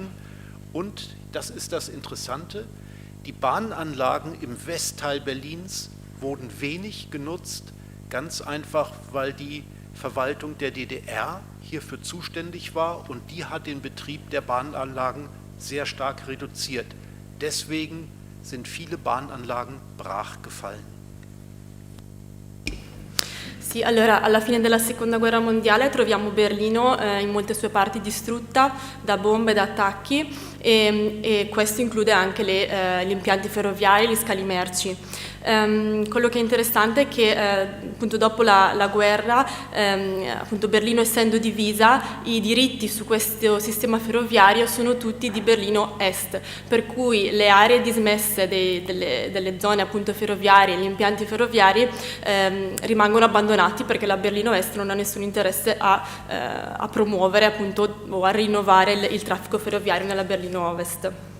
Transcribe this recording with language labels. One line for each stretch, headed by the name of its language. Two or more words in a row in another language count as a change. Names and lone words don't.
German: Und, das ist das Interessante, die Bahnanlagen im Westteil Berlins wurden wenig genutzt, ganz einfach, weil die Verwaltung der DDR hierfür zuständig war und die hat den Betrieb der Bahnanlagen sehr stark reduziert. Deswegen sind viele Bahnanlagen brach gefallen.
Italian: Sì, allora alla fine della Seconda Guerra Mondiale troviamo Berlino in molte sue parti distrutta da bombe, da attacchi e questo include anche gli impianti ferroviari, gli scali merci. Quello che è interessante è che appunto dopo la guerra, appunto Berlino essendo divisa, i diritti su questo sistema ferroviario sono tutti di Berlino Est, per cui le aree dismesse delle zone appunto ferroviarie, gli impianti ferroviari rimangono abbandonati perché la Berlino Est non ha nessun interesse a promuovere appunto o a rinnovare il traffico ferroviario nella Berlino Ovest.